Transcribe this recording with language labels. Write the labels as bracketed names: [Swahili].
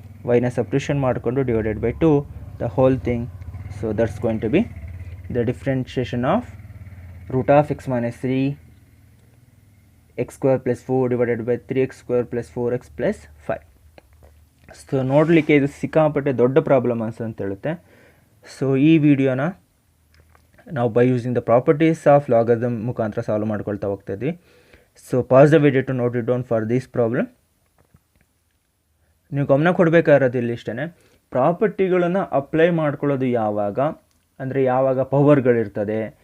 [Kannada] ವೈನ substitution ಮಾಡಿಕೊಂಡು divided by 2 the whole thing. [English] So that's going to be the differentiation of root of x minus 3 x square plus 4 divided by 3x square plus 4x plus 5. [Kannada] So ನೋಡಲಿಕ್ಕೆ ಇದು ಸಿಕ್ಕಾಪಟ್ಟೆ ದೊಡ್ಡ problem ಅಂತ ಹೇಳುತ್ತೆ. So ಈ ವಿಡಿಯೋನ ನಾವು [English] by using the properties of logarithm [Kannada] ಮುಖಾಂತರ ಸಾಲ್ವ್ ಮಾಡ್ಕೊಳ್ತಾ ಹೋಗ್ತಾ ಇದ್ವಿ. [English] So pause the video to note it down for this problem. [Kannada] ನೀವು ಗಮನ ಕೊಡಬೇಕಾಗಿರೋದು ಇಲ್ಲಿ ಇಷ್ಟೇ, ಪ್ರಾಪರ್ಟಿಗಳನ್ನು ಅಪ್ಲೈ ಮಾಡ್ಕೊಳ್ಳೋದು ಯಾವಾಗ ಅಂದರೆ ಯಾವಾಗ ಪವರ್ಗಳಿರ್ತದೆ,